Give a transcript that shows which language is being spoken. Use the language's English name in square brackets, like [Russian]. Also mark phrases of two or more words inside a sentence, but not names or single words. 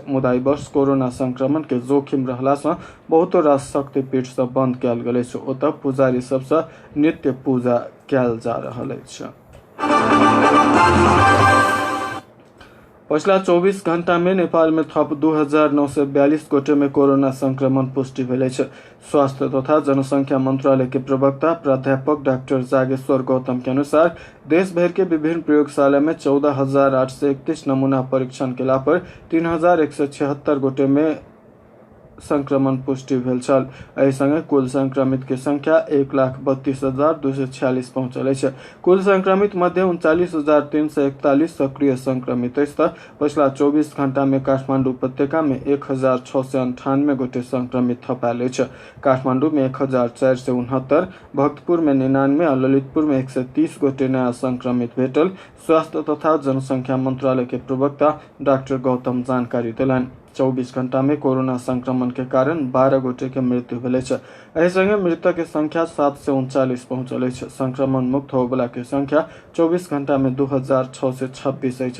[Maithili] मुदा ई वर्ष कोरोना संक्रमण के जोखिम रहला से बहुतो रास शक्तिपीठ सब बंद कयल गेल अछि। ओतऽ पुजारी सब से नित्य पूजा कयल जा रहल अछि। पिछला 24 घंटा में नेपाल में थप 2942 गोटे में कोरोना संक्रमण पुष्टि भेल अछि। स्वास्थ्य तथा जनसंख्या मंत्रालय के प्रवक्ता प्राध्यापक डॉक्टर जागेश्वर गौतम के अनुसार देश भर के विभिन्न प्रयोगशाला में 14,831 नमूना परीक्षण केला पर 3,176 गोटे में संक्रमण पुष्टि भेल छल। एहि संगे कुल संक्रमित के संख्या 1,32,246 पहुंचल अछि। कुल संक्रमित मध्य 39,341 सक्रिय संक्रमित अछि। पिछला 24 घंटा में काठमांडू उपत्यका में 1,698 गोटे संक्रमित थपायल अछि। काठमांडू में 1,469, भक्तपुर में 99 और ललितपुर में 130 गोटे नया संक्रमित भेटल। स्वास्थ्य तथा जनसंख्या मंत्रालय के प्रवक्ता डॉक्टर गौतम जानकारी देलनि। 24 घंटा में कोरोना संक्रमण के कारण 12 गोटे के मृत्यु भेल अछि। एहि संगे मृतक के संख्या 739 पहुंचल अछि। संक्रमण मुक्त होबला के संख्या 24 घंटा में 2,626 अछि।